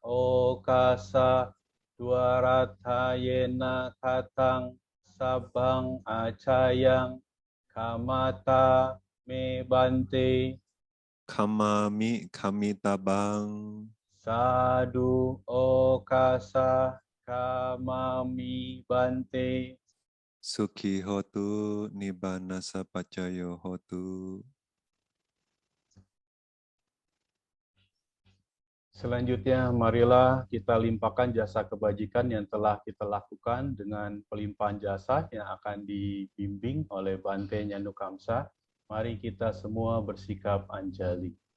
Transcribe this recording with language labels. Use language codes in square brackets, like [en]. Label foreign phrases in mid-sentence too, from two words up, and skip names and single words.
[pi] okasa dwaratayena katang sabang acayang kamata me bante. Kamami kami tabang. Sadu okasa kamami bante. Suki hotu nibbana sapacayo hotu. [id] Selanjutnya, marilah kita limpahkan jasa kebajikan yang telah kita lakukan dengan pelimpahan jasa yang akan dibimbing oleh Bante Nyandukamsa. Mari kita semua bersikap anjali.